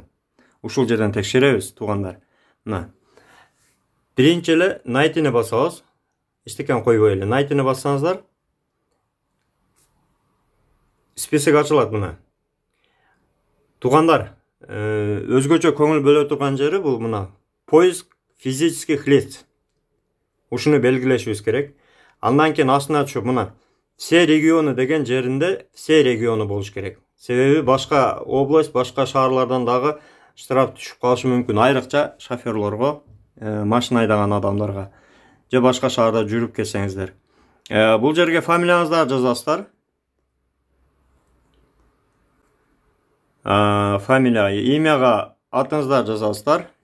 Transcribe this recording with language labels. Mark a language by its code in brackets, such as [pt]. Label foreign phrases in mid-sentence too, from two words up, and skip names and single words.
[ky] Ушул жерден текшеребиз, туугандар. Мына биринчи эле найтини басабыз. Эчтекен койбой эле найтини бассаңыздар, список ачылат. Мына туугандар, өзгөчө көңүл бөлө турган жери бул мына [ru] поиск физических лиц. [ky] Ушуну белгилешибиз керек. Андан кийин астына түшүп мына [ru] все регионы [ky] деген жеринде [ru] все регионы [ky] болуш керек. Себеби башка область, башка шаарлардан дагы штраф түшүп калышы мүмкүн. Айрыкча шоферлорго, машина айдаган адамдарга же башка шаарда жүрүп келсеңиздер. Бул жерге фамилияңызды жазасыздар. Фамилия, имяга атыңызды жазасыздар.